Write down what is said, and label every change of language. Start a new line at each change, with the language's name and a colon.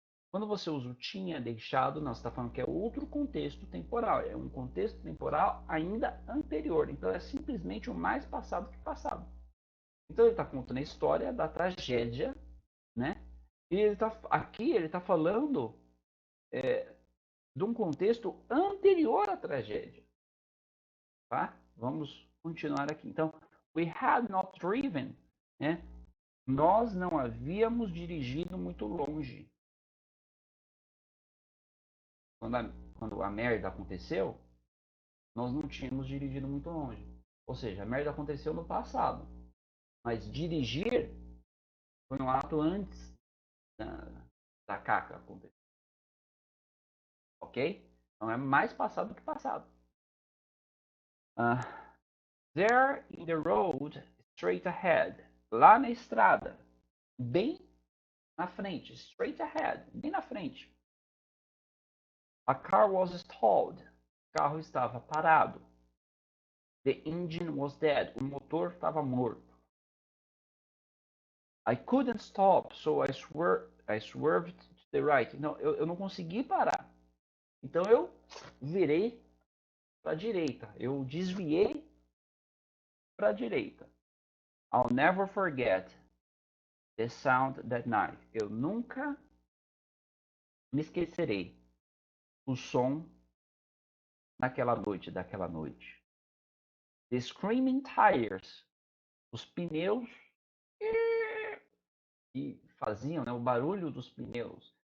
Portuguese: Quando você usa o tinha deixado, não, você está falando que é outro contexto temporal, é um contexto temporal ainda anterior, então é simplesmente o mais passado que passado. Então ele está contando a história da tragédia, né? E aqui ele está falando de um contexto anterior à tragédia, tá? Vamos continuar aqui.
English: Então, we had not driven, né?
Portuguese: Nós não havíamos dirigido muito longe. Quando quando a merda aconteceu, nós não tínhamos dirigido muito longe. Ou seja, a merda aconteceu no passado. Mas dirigir foi um ato antes da caca acontecer. Ok? Então é mais passado que passado.
English: Uh, there in the road, straight ahead.
Portuguese: Lá na estrada, bem na frente.
English: Straight ahead,
Portuguese: bem na frente.
English: A car was stalled.
Portuguese: O carro estava parado.
English: The engine was dead.
Portuguese: O motor estava morto.
English: I couldn't stop, so I swerved to the right.
Portuguese: Não, eu não consegui parar. Então eu virei para a direita. Eu desviei para a direita.
English: I'll never forget the sound that night.
Portuguese: Eu nunca me esquecerei o som daquela noite.
English: The screaming tires.
Portuguese: Os pneus que faziam, né, o barulho dos pneus.